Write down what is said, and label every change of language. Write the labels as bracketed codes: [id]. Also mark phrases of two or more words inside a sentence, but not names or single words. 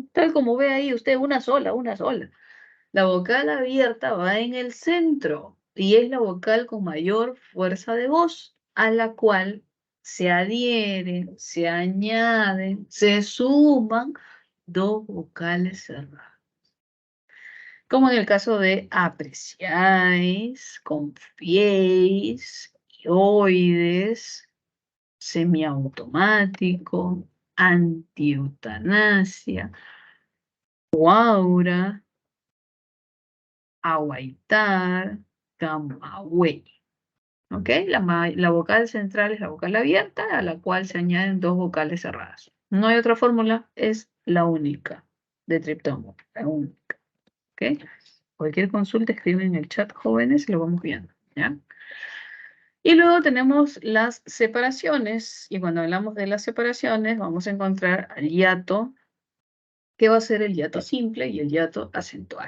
[es] Tal como ve ahí usted, una sola, una sola. La vocal abierta va en el centro y es la vocal con mayor fuerza de voz, a la cual se adhieren, se añaden, se suman dos vocales cerradas. Como en el caso de apreciáis, confiéis, oides, semiautomático, antieutanasia, guaura, aguaitar, camagüey. ¿Ok? La vocal central es la vocal abierta, a la cual se añaden dos vocales cerradas. No hay otra fórmula, es la única de triptongo, la única. ¿Ok? Cualquier consulta escriben en el chat, jóvenes, y lo vamos viendo. ¿Ya? Y luego tenemos las separaciones, y cuando hablamos de las separaciones, vamos a encontrar al hiato, que va a ser el hiato simple y el hiato acentual.